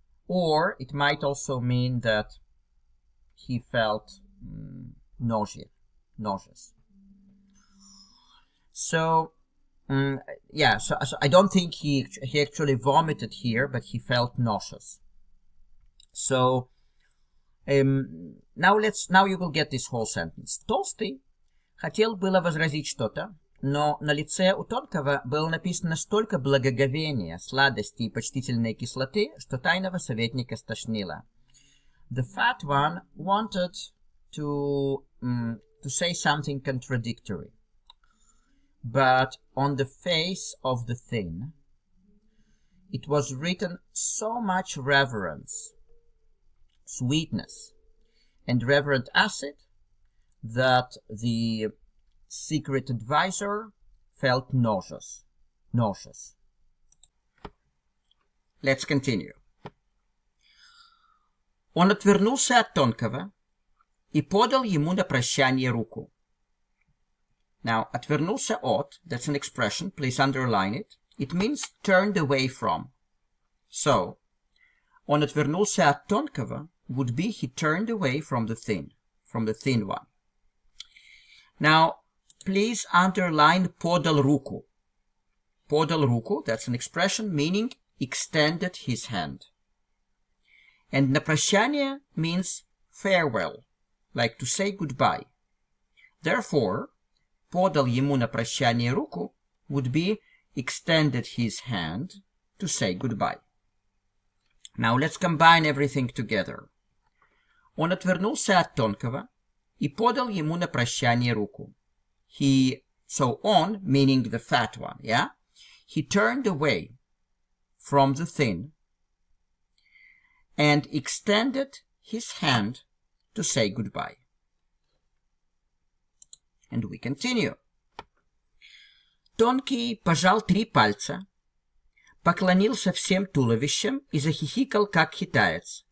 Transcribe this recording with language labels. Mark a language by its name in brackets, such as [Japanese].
[English] Or it might also mean that he felt nauseous. So, yeah, so I don't think he actually vomited here, but he felt nauseous. So, now you will get this whole sentence. [Russian] Толстый хотел было возразить что-то, но на лице у Тонкого было написано столько благоговения, сладости и почтительной кислоты, что тайного советника стошнило. [English] The fat one wanted to say something contradictory, but on the face of the thin, it was written so much reverence, sweetness, and reverent acid that the secret advisor felt nauseous. Let's continue. [Russian] Он отвернулся от Тонкого и подал ему на прощание руку. [English] Now, [Russian] отвернулся от, [English] that's an expression, please underline it. It means turned away from. So, [Russian] он отвернулся от Тонкого [English] would be he turned away from the thin one. Now, please underline [Russian] подал руку. Подал руку, [English] that's an expression meaning extended his hand. And [Russian] на прощание [English] means farewell, like to say goodbye. Therefore, [Russian] подал ему на прощание руку [English] would be extended his hand to say goodbye. Now let's combine everything together. [Russian] Он отвернулся от Тонкого и подал ему на прощание руку. [English] So on, meaning the fat one, yeah? He turned away from the thin and extended his hand to say goodbye. And we continue. [Russian] Тонкий пожал 3 пальца, поклонился всем туловищем и захихикал, как китаец.